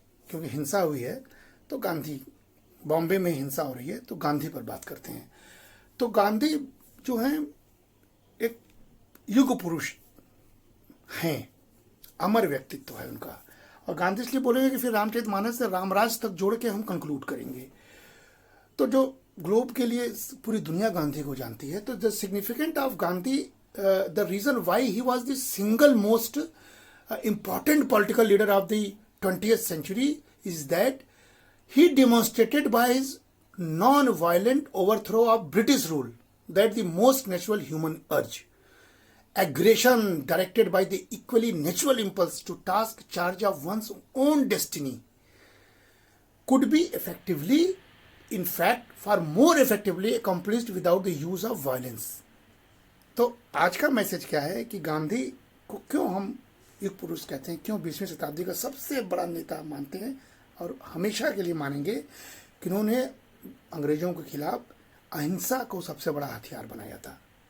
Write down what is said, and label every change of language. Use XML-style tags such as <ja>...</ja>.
<hi>क्योंकि हिंसा हुई है तो गांधी, बॉम्बे में हिंसा हो रही है तो गांधी पर बात करते हैं। तो गांधी जो हैं एक युग पुरुष हैं, अमर व्यक्तित्व है उनका। और गांधी इसलिए बोलेंगे कि फिर रामचरितमानस से रामराज तक जोड़ के हम कंक्लूड करेंगे। तो जो ग्लोब के लिए पूरी दुनिया गांधी को जानती है, तो</hi> <en>The significant of Gandhi, the reason why he was the single most important political leader of the 20th century is that he demonstrated by his non-violent overthrow of British rule that the most natural human urge, aggression directed by the equally natural impulse to task charge of one's own destiny, could be effectively, in fact far more effectively accomplished without the use of violence.</en> <hi>तो आज का message क्या है कि गांधी को क्यों हम युग पुरुष कहते हैं, क्यों 20वीं शताब्दी का सबसे बड़ा नेता मानते हैं, और हमेशा के लिए मानेंगे कि उन्होंने अंग्रेजों के खिलाफ अहिंसा को सबसे बड़ा हथियार बनाया था।</hi>